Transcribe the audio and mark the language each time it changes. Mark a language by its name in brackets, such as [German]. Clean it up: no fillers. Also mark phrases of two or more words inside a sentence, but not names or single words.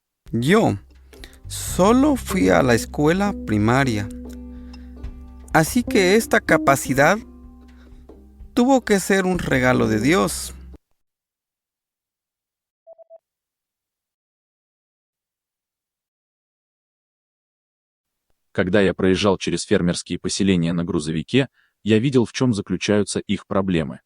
[Spanish] Yo solo fui a la escuela primaria, así que esta capacidad tuvo que ser un regalo de Dios. [Russian] Когда я проезжал через фермерские поселения на грузовике, я видел, в чем заключаются их проблемы.